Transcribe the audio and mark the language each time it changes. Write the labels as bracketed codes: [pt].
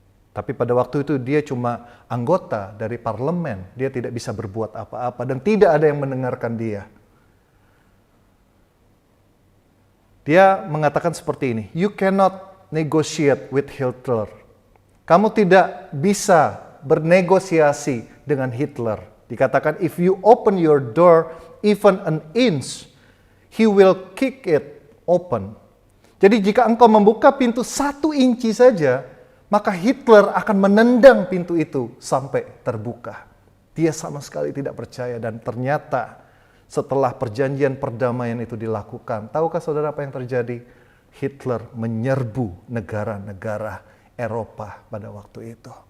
[id] Tapi pada waktu itu dia cuma anggota dari parlemen, dia tidak bisa berbuat apa-apa dan tidak ada yang mendengarkan dia. Dia mengatakan seperti ini, [en] "You cannot negotiate with Hitler." [id] Kamu tidak bisa bernegosiasi dengan Hitler. Dikatakan, [en] "If you open your door even an inch, he will kick it open." [id] Jadi jika engkau membuka pintu 1 inci saja, maka Hitler akan menendang pintu itu sampai terbuka. Dia sama sekali tidak percaya, dan ternyata setelah perjanjian perdamaian itu dilakukan, tahukah saudara apa yang terjadi? Hitler menyerbu negara-negara Eropa pada waktu itu.